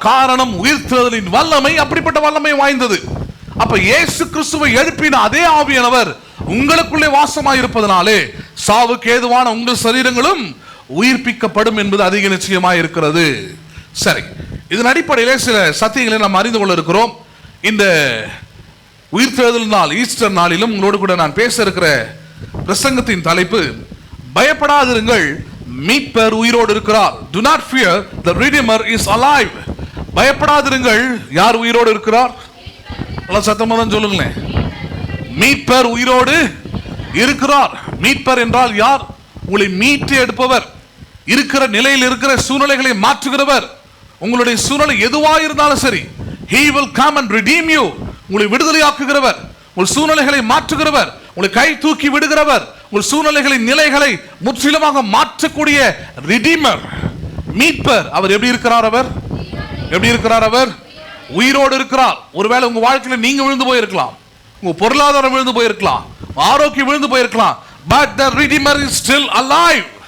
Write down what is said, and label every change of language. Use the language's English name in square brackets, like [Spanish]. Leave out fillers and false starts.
[Tamil] காரணம் உயிர்த்தெழுதலின் வல்லமை அப்படிப்பட்ட வல்லமை வாய்ந்தது. அப்ப இயேசு கிறிஸ்துவை எழுப்பின அதே ஆவியானவர் உங்களுக்குள்ளே வாசமாய் இருப்பதனாலே சாவுக்கு ஏதுவான உங்கள் சரீரங்களும் உயிர்ப்பிக்கப்படும் என்பது அதிக நிச்சயமாய் இருக்கிறது. சரி, இதன் அடிப்படையிலே சில சத்தியங்களை நாம் அறிந்து கொள்ள இருக்கிறோம். இந்த உயிர்த்தெழுதல் நாள், ஈஸ்டர் நாளிலும் உங்களோடு கூட நான் பேச இருக்கிற பிரசங்கத்தின் தலைப்பு பயப்படாதிருங்கள், மீட்பர் உயிரோடு இருக்கிறார். [English] Do not fear, the Redeemer is alive. [Tamil] பயப்படாதிருங்கள், யார் உயிரோடு இருக்கிறார்? நல்லா சத்தமா தான் சொல்லுங்களேன். மீட்பர் உயிரோடு இருக்கிறார். மீட்பர் என்றால் யார்? உங்களை மீட்டு எடுப்பவர், இருக்கிற நிலையில் இருக்கிற சூழ்நிலைகளை மாற்றுகிறவர். உங்களுடைய சூழ்நிலை எதுவாக இருந்தாலும் சரி, [English] he will come and redeem you. [Tamil] உங்களை விடுதலையாக்குகிறவர், உங்கள் சூழ்நிலைகளை மாற்றுகிறவர், உங்களை கை தூக்கி விடுகிறவர், உங்கள் சூழ்நிலைகளின் நிலைகளை முற்றிலுமாக மாற்றக்கூடிய ரிடீமர், மீட்பர். அவர் எப்படி இருக்கிறார்? அவர் எப்படி இருக்கிறார்? அவர் உயிரோடு இருக்கிறார். ஒருவேளை உங்க வாழ்க்கையில நீங்க விழுந்து போயிருக்கலாம், உங்க பொருளாதாரம் விழுந்து போயிருக்கலாம், ஆரோக்கியம் விழுந்து போயிருக்கலாம், [English] but the redeemer is still alive.